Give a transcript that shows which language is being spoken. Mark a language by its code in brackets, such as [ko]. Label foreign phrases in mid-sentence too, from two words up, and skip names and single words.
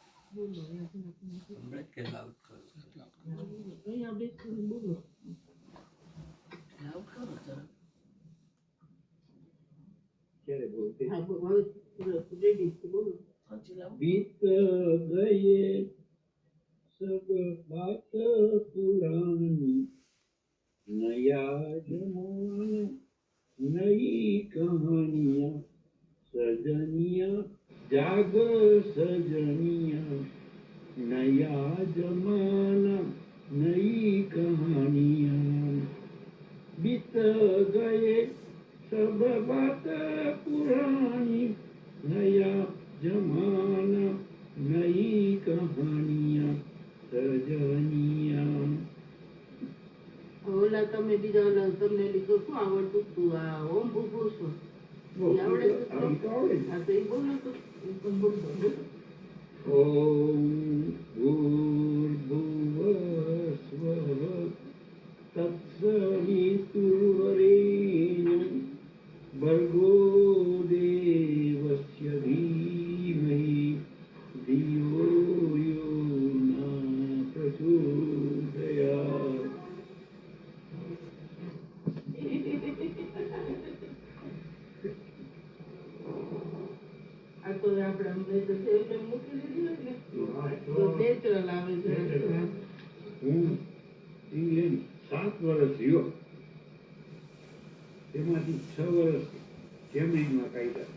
[gu] હમણાં કે લાઉડ કરો અહીંયા બેસીને બોલો. લાઉડ કરો જરા. ક્યારે બોલતે હા, હવે રેડી છે, બોલો. હજી લાઉડ [hi] बीत गए सब बात पुरानी नया जमाना नई कहानियां सजनिया जाग सजनिया नया जमाना नई कहानियां बीत गए सब बात पुरानी नया जमाना नई कहानियां सजनिया [gu] ઓલા તમે બીજા ઓલા તમને લીધું શું આવડતું તું આ ઓમ ભૂગું છું આવડે છે તો? હા તો એ બોલો તો એ પણ બોલો. [sa] ओम भूर्भुवस्वः तत्सवितुर्वरेण्यं भर्गो देवस्य धीमहि धियो यो न प्रचोदयात् [gu] આ તો આપણે અમને તો છે એટલે મૂકી દીધી હોય ને તો નેચરલ આવે છે. હું ઇંગ્લેન્ડ 7 વર્ષ રહ્યો તેમાંથી 6 વર્ષ કેમ્બ્રિજમાં કાઢ્યા.